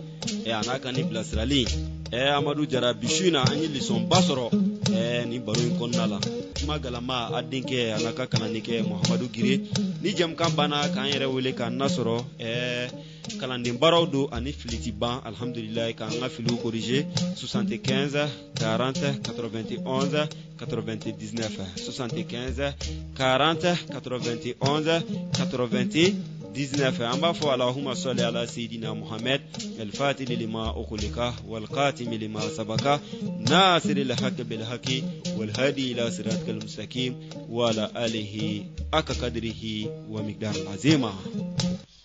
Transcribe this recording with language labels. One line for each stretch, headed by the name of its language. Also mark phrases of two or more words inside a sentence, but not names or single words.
Bambara: a n'a kan ni bilasirali Amadou Jara bishuna an ye lisɔn ba sɔrɔ ni baro in kɔnɔna la kuma galama a denkɛ a n'a ka kalanikɛ Muhamadu Gire ni jɛmukan banna k'an yɛrɛ wele k'an nasɔrɔ kalanden baaraw don ani fili ti ban alhamdulilayi k'an ka filiw corriger 75 40 91 99 75 40 91
Arabic: 99
Bambara: an b'a fɔ
Arabic: اللهم صل على سيدنا محمد الفاتح لما أغلق والخاتم لما سبق ناصر الحق بالحق والهادي إلى صراطك المستقيم وعلى آله حق قدره ومقداره العظيم.